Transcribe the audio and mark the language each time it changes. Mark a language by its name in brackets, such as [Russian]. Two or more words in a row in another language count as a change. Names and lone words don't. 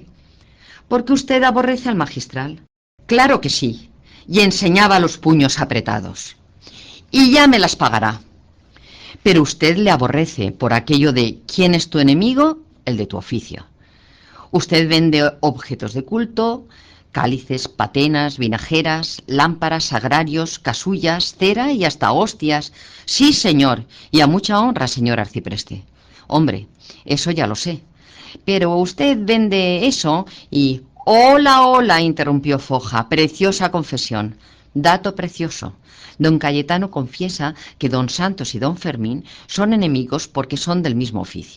[Spanish] Porque usted aborrece al magistral. Claro que sí, y enseñaba los puños apretados. Y ya me las pagará. Pero usted le aborrece por aquello de ¿quién es tu enemigo? El de tu oficio. Usted vende objetos de culto, cálices, patenas, vinajeras, lámparas, sagrarios, casullas, cera y hasta hostias. Sí, señor, y a mucha honra, señor arcipreste. Hombre, eso ya lo sé. Pero usted vende eso y... Hola, interrumpió Foja, preciosa confesión. Dato precioso. Don Cayetano confiesa que don Santos y don Fermín son enemigos porque son del mismo oficio.